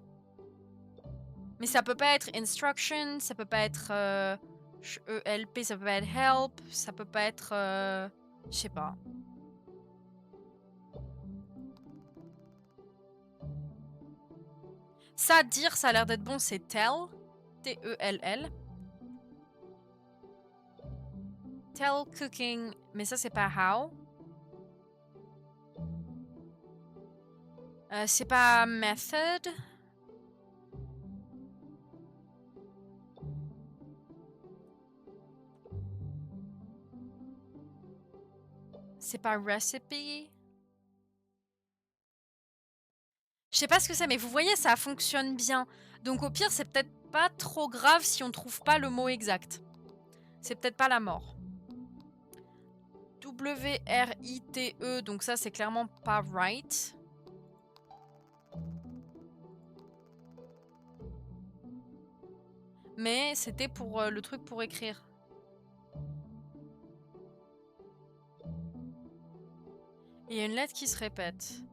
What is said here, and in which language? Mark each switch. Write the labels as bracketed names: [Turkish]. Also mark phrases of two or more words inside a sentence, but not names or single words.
[French] Mais ça peut pas être instruction, ça peut pas être ELP, ça peut pas être help, ça peut pas être... je sais pas. Ça, dire, ça a l'air d'être bon, c'est tell. T-E-L-L. [English] Tell cooking, [French] mais ça, c'est pas how. C'est pas method. C'est pas recipe. Je sais pas ce que c'est, mais vous voyez, ça fonctionne bien. Donc au pire, c'est peut-être pas trop grave si on trouve pas le mot exact. C'est peut-être pas la mort. W-R-I-T-E, donc ça, c'est clairement pas right. Mais c'était pour le truc pour écrire. Il y a une lettre qui se répète.